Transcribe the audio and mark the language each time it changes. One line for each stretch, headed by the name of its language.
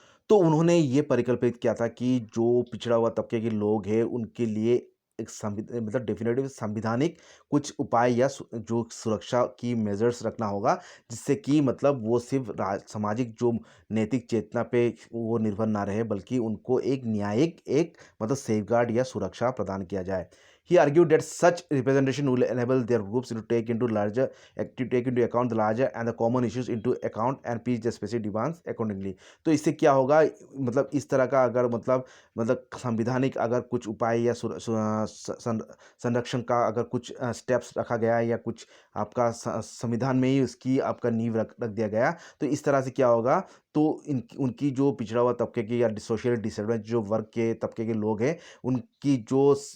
Hindi: तो उन्होंने ये परिकल्पित किया था कि जो पिछड़ा हुआ तबके के लोग हैं, उनके लिए एक मतलब डेफिनेटिव संविधानिक कुछ उपाय या जो सुरक्षा की मेजर्स रखना होगा, जिससे कि मतलब वो सिर्फ सामाजिक जो नैतिक चेतना पे वो निर्भर ना रहे, बल्कि उनको एक न्यायिक एक मतलब सेफगार्ड या सुरक्षा प्रदान किया जाए।
English: He argued that such representation will enable their groups to take into account the larger and the common issues into account and pitch the specific demands accordingly।
Hindi: तो इससे क्या होगा, मतलब इस तरह का अगर मतलब संविधानिक अगर कुछ उपाय या संरक्षण का अगर कुछ स्टेप्स रखा गया है, या कुछ आपका संविधान में ही उसकी आपका नींव रख दिया गया, तो इस तरह से क्या होगा, तो उनकी जो पिछड़ा हुआ तबके के या
English: social disadvantage
Hindi: जो वर्ग के तबके के लोग हैं, उनकी जो